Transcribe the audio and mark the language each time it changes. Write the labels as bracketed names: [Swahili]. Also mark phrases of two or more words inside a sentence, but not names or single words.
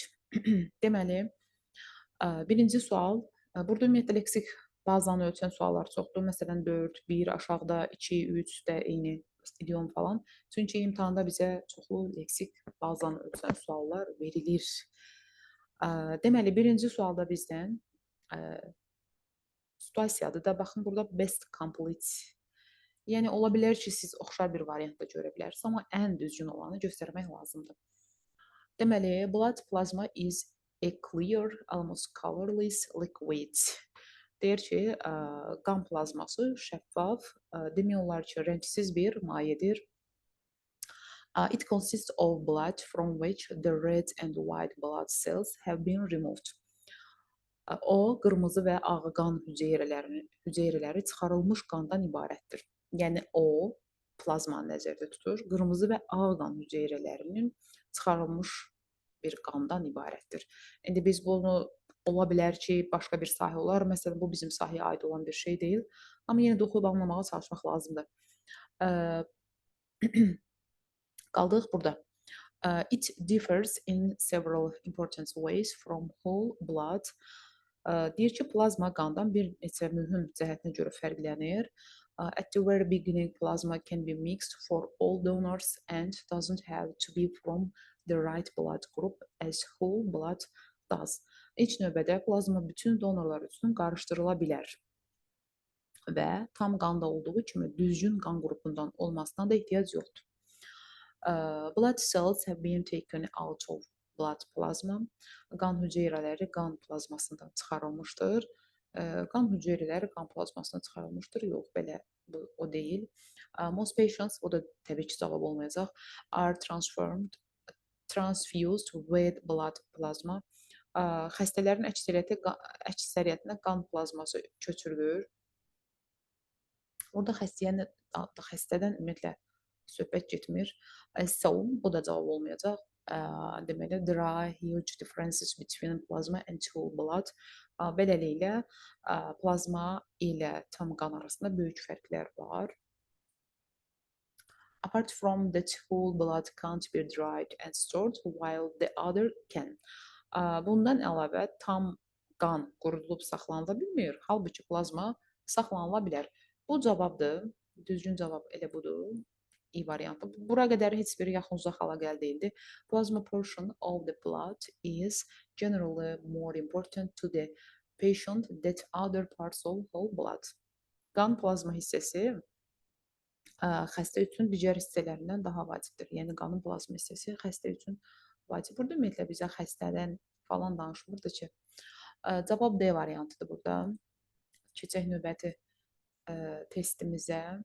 [Azerbaijani] Deməli, birinci sual, burada ümumiyyətlə leksik bazanı ölçən suallar çoxdur. Məsələn, 4, 1, aşağıda 2, 3 də eyni idiom falan. Çünki imtahanda bizə çoxlu leksik bazanı ölçən suallar verilir. Deməli, birinci sualda bizdən situasiyadır da, baxın, burada [English] best complete. [Azerbaijani] Yəni, ola bilər ki, siz oxşar bir variantda görə bilərsiniz, amma ən düzgün olanı göstərmək lazımdır. Deməli, [English] blood plasma is a clear, almost colorless liquid. [Azerbaijani] Deyir ki, qan plazması şəffaf, demək olar ki, rəngsiz bir mayedir. [English] It consists of blood from which the red and white blood cells have been removed. [Azerbaijani] O, qırmızı və ağ qan hüceyrələri çıxarılmış qandan ibarətdir. Yəni, o, plazmanı nəzərdə tutur, qırmızı və ağ qan hüceyrələrinin çıxarılmış bir qandan ibarətdir. İndi biz bunu ola bilər ki, başqa bir sahə olar. Məsələn, bu bizim sahəyə aid olan bir şey deyil. Amma yenə də oxuyub anlamağa çalışmaq lazımdır. Qaldıq burada. [English] It differs in several important ways from whole blood. [Azerbaijani] Deyir ki, plazma qandan bir neçə mühüm cəhətinə görə fərqlənir. [English] At the very beginning, plasma can be mixed for all donors and doesn't have to be from the right blood group as whole blood does. [Azerbaijani] İlk növbədə plazma bütün donorlar üçün qarışdırıla bilər və tam qanda olduğu kimi düzgün qan qrupundan olmasına da ehtiyac yoxdur. [English] Blood cells have been taken out of blood plasma. [Azerbaijani] Qan hüceyrələri qan plazmasından çıxarılmışdır. Qan hüceyrələri qan plazmasından çıxarılmışdır. Yox, belə bu o deyil. [English] Most patients, [Azerbaijani] o da təbii ki, cavab olmayacaq. [English] Are transfused with blood plasma. [Azerbaijani] Xəstələrin əksəriyyətinə qan plazması köçürülür. Orada xəstədən ümumiyyətlə söhbət getmir. So, bu da cavab olmayacaq. Deməli, [English] there are huge differences between plasma and whole blood. [Azerbaijani] Beləliklə, plazma ilə tam qan arasında böyük fərqlər var. [English] Apart from that, whole blood can't be dried and stored while the other can. [Azerbaijani] Bundan əlavə tam qan qurudulub saxlanıla bilmir. Halbuki plazma saxlanıla bilər. Bu cavabdır. Düzgün cavab elə budur. İ variantı. Bura qədər heç bir yaxın uzaq hala deyildi. [English] Plasma portion of the blood is generally more important to the patient than other parts of whole blood. [Azerbaijani] Qan plazma hissəsi xəstə üçün digər hissələrindən daha vacibdir. Yəni, qanın plazma hissəsi xəstə üçün vacib. Burada ümumiyyətlə bizə xəstədən falan danışmırdı ki, cavab D variantıdır burada. Keçək növbəti testimizə.